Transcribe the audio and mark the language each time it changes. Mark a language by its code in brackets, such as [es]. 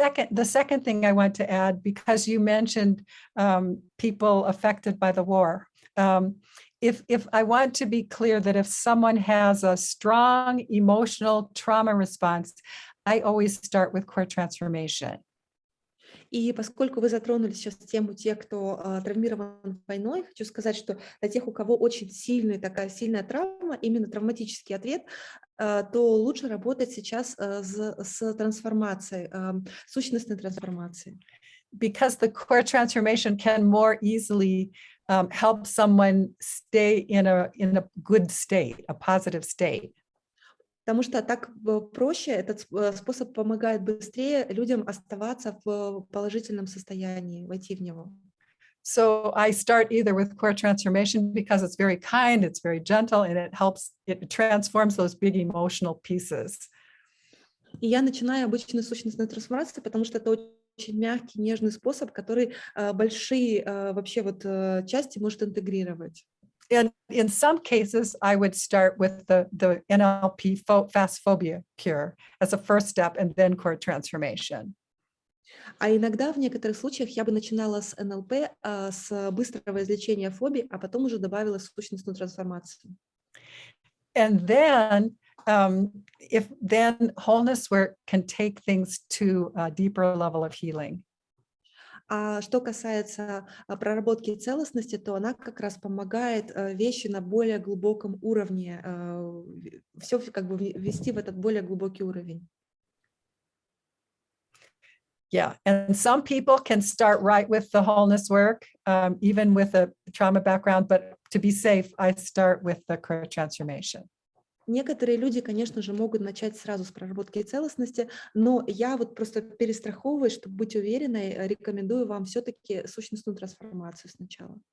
[en] The second thing I want to add, because you mentioned people affected by the war, if I want to be clear that if someone has a strong emotional trauma response, I always start with core transformation. [ru] И поскольку вы затронули сейчас тему тех, кто травмирован войной, хочу сказать, что для тех, у кого очень такая сильная травма, именно травматический ответ, то лучше работать сейчас с трансформацией, сущностной трансформацией. [en] Because the core transformation can more easily help someone stay in a good state, a positive state. [ru] Потому что так проще, этот способ помогает быстрее людям оставаться в положительном состоянии, войти в него. [en] So I start either with core transformation because it's very kind, it's very gentle, and it transforms those big emotional pieces. [ru] И я начинаю обычно с сущностной трансформации, потому что это очень мягкий, нежный способ, который большие вообще части может интегрировать. [en] And in some cases, I would start with the NLP fast phobia cure as a first step and then core transformation. [ru] А иногда в некоторых случаях я бы начинала с НЛП, с быстрого излечения фобий, а потом уже добавила сущностную трансформацию. [en] And then if then wholeness work can take things to a deeper level of healing. [ru] А что касается проработки целостности, то она как раз помогает вещи на более глубоком уровне, все как бы ввести в этот более глубокий уровень. [en] Yeah, and some people can start right with the wholeness work, even with a trauma background, but to be safe, I start with the core transformation. [ru] Некоторые люди, конечно же, могут начать сразу с проработки целостности, но я вот просто перестраховываюсь, чтобы быть уверенной, рекомендую вам все-таки сущностную трансформацию сначала.